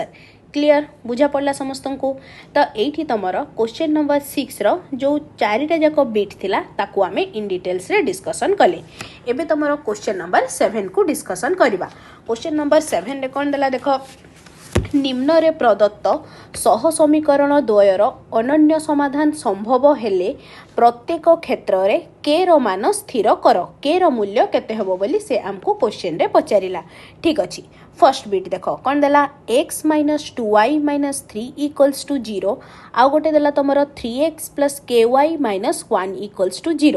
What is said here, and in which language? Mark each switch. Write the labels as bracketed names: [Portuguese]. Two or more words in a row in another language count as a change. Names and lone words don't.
[Odia] କ୍ଲିଅର ବୁଝା ପଡ଼ିଲା ସମସ୍ତଙ୍କ କୁ। ତ ଏଠି ତମର [English] question number 6 [Odia] ର ଯେଉଁ ଚାରିଟା ଯାକ ବିଟ ଥିଲା ତାକୁ ଆମେ [English] in details [Odia] ରେ ଡିସକସନ କଲେ। ଏବେ ତମର [English] question number 7 [Odia] କୁ ଡିସକସନ କରିବା। [English] question number 7 [Odia] ରେ କଣ ଦେଲା ଦେଖ ନିମ୍ନ ରେ ପ୍ରଦତ୍ତ ସହସମୀକରଣ ଦ୍ୱୟର ଅନନ୍ୟ ସମାଧାନ ସମ୍ଭବ ହେଲେ ପ୍ରତ୍ୟେକ କ୍ଷେତ୍ର ରେ k ର ମାନ ସ୍ଥିର କର। k ର ମୂଲ୍ୟ କେତେ ହବ ବୋଲି ସେ ଆମକୁ କ୍ୱେଶ୍ଚନ ରେ ପଚାରିଲା। ଠିକ ଅଛି [English] first bit [Odia] ଦେଖ କଣ ଦେଲା x - 2y - 3 = 0 ଆଉ ଗୋଟେ ଦେଲା ତମର 3x + ky - 1 = 0।